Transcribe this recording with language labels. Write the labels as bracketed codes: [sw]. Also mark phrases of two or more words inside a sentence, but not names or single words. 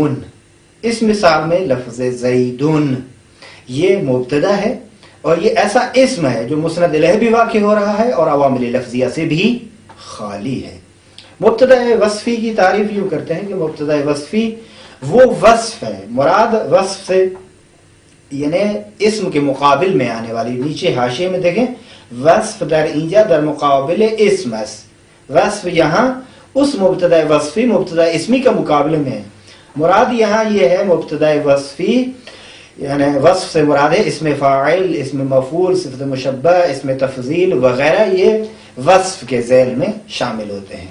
[ur] اس مثال میں لفظ زیدن یہ مبتدا ہے اور یہ ایسا اسم ہے جو مسند الیہ بھی واقع ہو رہا ہے اور عوامل لفظیہ سے بھی خالی ہے۔ مبتدا وصفی کی تعریف یوں کرتے ہیں کہ مبتدا وصفی وہ وصف ہے، مراد وصف سے یعنی اسم کے مقابل میں آنے والی، نیچے حاشیے میں دیکھیں، [fa] وصف در اینجا در مقابل اسم است۔ [ur] وصف یہاں اس مبتدا وصفی مبتدا اسمی کا مقابلے میں ہے۔ مراد یہاں یہ ہے مبتدا وصفی یعنی وصف سے مراد ہے اسم فاعل، اسم مفعول، صفت مشبہ، اسم تفضیل وغیرہ، یہ وصف کے ذیل میں شامل ہوتے ہیں۔